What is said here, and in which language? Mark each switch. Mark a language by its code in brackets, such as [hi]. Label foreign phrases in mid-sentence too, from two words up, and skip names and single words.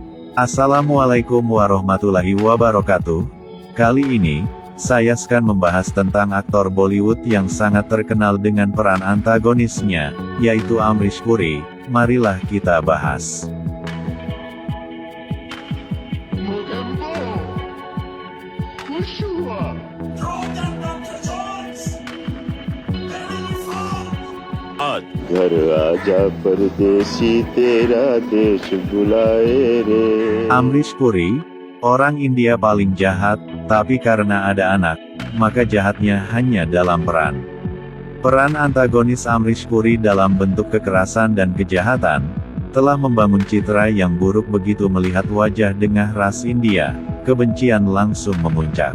[ar] السلام عليكم ورحمة الله وبركاته. [id] Kali ini, saya akan membahas tentang aktor Bollywood yang sangat terkenal dengan peran antagonisnya, yaitu Amrish Puri. Marilah kita bahas. [hi] घर आजा परदेसी तेरा देश बुलाए re. [id] Amrish Puri, orang India paling jahat, tapi karena ada anak, maka jahatnya hanya dalam peran. Peran antagonis Amrish Puri dalam bentuk kekerasan dan kejahatan, telah membangun citra yang buruk. Begitu melihat wajah dengah ras India, kebencian langsung memuncak.